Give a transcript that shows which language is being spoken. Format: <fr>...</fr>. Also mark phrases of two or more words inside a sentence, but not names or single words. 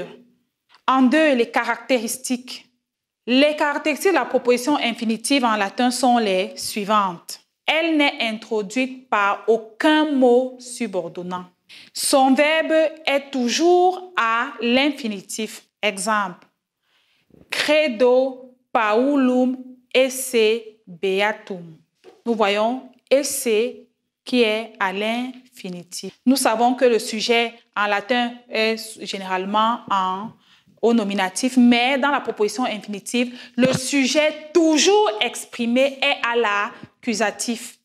<fr>En deux, les caractéristiques. Les caractéristiques de la proposition infinitive en latin sont les suivantes. Elle n'est introduite par aucun mot subordonnant. Son verbe est toujours à l'infinitif. Exemple.</fr> <la>Credo Paulum esse beatum.</la> <fr>Nous voyons esse qui est à l'infinitif. Nous savons que le sujet en latin est généralement au nominatif, mais dans la proposition infinitive, le sujet toujours exprimé est à l'accusatif.</fr>